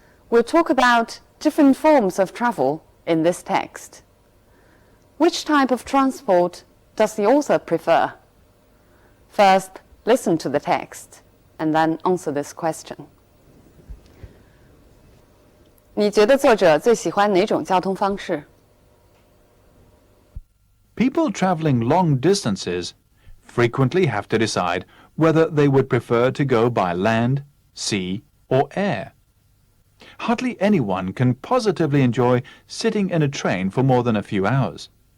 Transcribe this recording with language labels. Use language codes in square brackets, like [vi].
[en] We'll talk about different forms of travel in this text. Which type of transport does the author prefer? First, listen to the text and then answer this question. [zh] 你觉得作者最喜欢哪种交通方式？ [en] People traveling long distances frequently have to decide whether they would prefer to go by land, sea, or air. Hardly anyone can positively enjoy sitting in a train for more than a few hours.